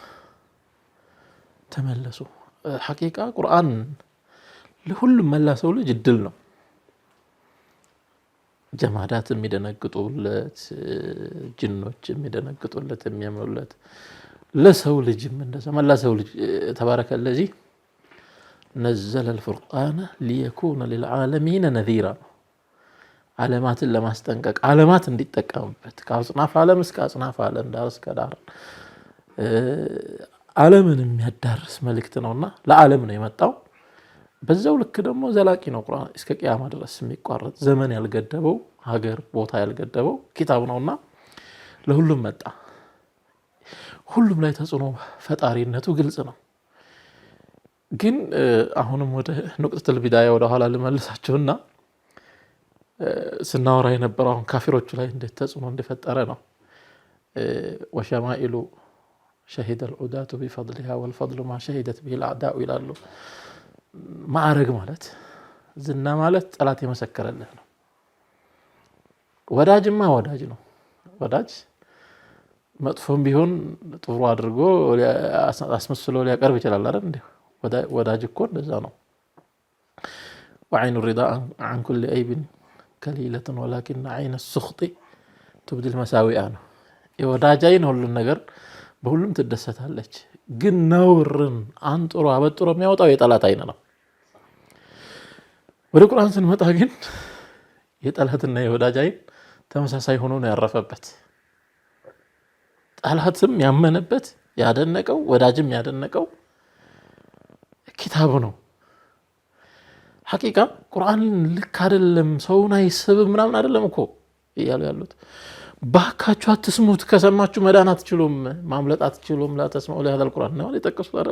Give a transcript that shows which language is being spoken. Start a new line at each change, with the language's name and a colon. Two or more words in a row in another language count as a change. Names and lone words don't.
Amharic: ተመለሱ። ሐቂቃ ቁርአን ለሁሉም መላ ሰው ልጅ እድል ነው። ጀማዳት የሚደነግጡለት ጅኖች የሚደነግጡለት የሚያምኑለት ለሰው ልጅም እንደዛ መላ ሰው ልጅ
Arabic: تبارك الذي نزل الفرقان ليكون للعالمين نذيرا
Amharic: ዓለማትን ለማስጠንቀቅ ዓለማት እንዲጠቀሙበት ከአጽናፍ ዓለም እስከ አጽናፍ ዓለም ዳር እስከ ዳር ዓለምን የሚያዳርስ መልእክት ነውና ለዓለም ነው የመጣው። በዛው ልክ ደግሞ ዘላቂ ነው ቁርአን እስከ ቂያማ ድረስ የሚቋረጥ ዘመን ያልገደበው ሀገር ቦታ ያልገደበው ኪታብ ነውና ለሁሉም መጣ። ሁሉም ላይ ተጽዕኖ ፈጣሪነቱ ግልጽ ነው። ግን አሁንም ወደ
Arabic: نقطة البداية
Amharic: ወደ ኋላ ልመልሳችሁና ስናወራ የነበረው ካፊሮቹ ላይ እንዴት ተጽዕኖ እንደፈጠረ ነው።
Arabic: وشمائله شهد العداة بفضلها والفضل ما شهدت به الأعداء
Amharic: ይላሉ። ማዕረግ ማለት ዝና ማለት ጠላት የመሰከረልህ ነው። ወዳጅማ ወዳጅ ነው። ወዳጅ መጥፎም ቢሆን ጥሩ አድርጎ አስመስሎ ሊያቀርብ ይችላል አይደል እንዴ? ወዳጅ እኮ እንደዛ ነው።
Arabic: وعين الرضا عن كل عيب كليلة ولكن عين السخط تبدي المساوئ
Amharic: ነው። የወዳጅ አይን ሁሉን ነገር በሁሉም ትደሰታለች። ግን ነውርን አንጥሮ አበጥሮ የሚያወጣው የጠላት አይን ነው። ወደ ቁርአን ስንመጣ ግን የጠላትና የወዳጅ አይን ተመሳሳይ ሆኖ ነው ያረፈበት። ጠላትም ያመነበት ያደነቀው ወዳጅም ያደነቀው ኪታቡ ነው። ሐቂቃ ቁርአን ልክ አይደለም ሰውን አይስብም ምናምን አይደለም እኮ እያሉ ያሉት። ባካችሁ አትስሙት፣ ከሰማችሁ መዳን አትችሉም፣ ማምለጥ አትችሉም።
Arabic: لا تسمعوا لهذا القرآن
Amharic: ነው የጠቀሱት አይደል?